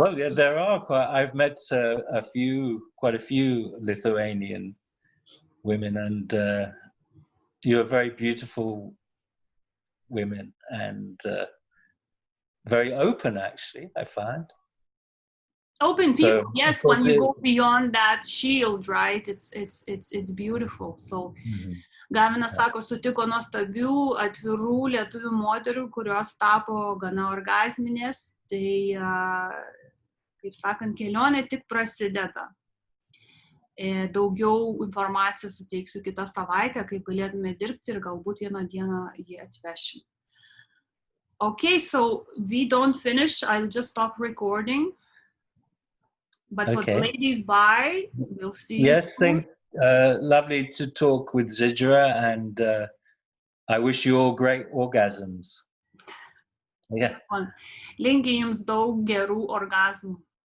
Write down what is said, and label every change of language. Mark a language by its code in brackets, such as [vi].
[en] Well, yeah, there are I've met quite a few Lithuanian women, and you're very beautiful women, and very open, actually, I find. Open So, people, yes, because when you go beyond that shield, right? It's beautiful. [lt] So Gavinas sako, sutiko nuostabių, atvirų lietuvių moterų, kurios tapo gana orgasminės. Tai, kaip sakant, kelionė tik prasideda. Daugiau informacijos suteiksiu kitą savaitę, kaip galėtume dirbti ir galbūt vieną dieną jį atvešim. [en] Okay, so we don't finish. I'll just stop recording. But for the ladies, bye. We'll see you. Yes, lovely to talk with Zidra, and I wish you all great orgasms. Yeah. [lt] Linkiu jums daug gerų orgazmų.